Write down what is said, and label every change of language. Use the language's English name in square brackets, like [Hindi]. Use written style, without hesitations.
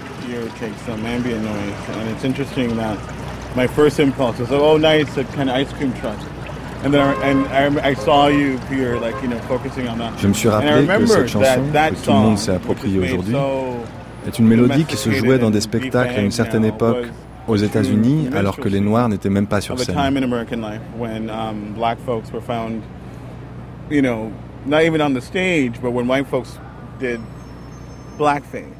[English] here takes some ambient noise, and it's interesting that my first impulse was, oh, nice, a kind of ice cream truck. And then I saw you here, like, you know, focusing on that. [French] Je me suis rappelé que cette chanson que tout le monde s'est approprié aujourd'hui est une mélodie qui se jouait dans des spectacles à une certaine époque aux États-Unis, alors que les Noirs n'étaient même pas sur scène. [English] Of a time in American life when black folks were found, you know, not even on the stage, but when white folks did blackface.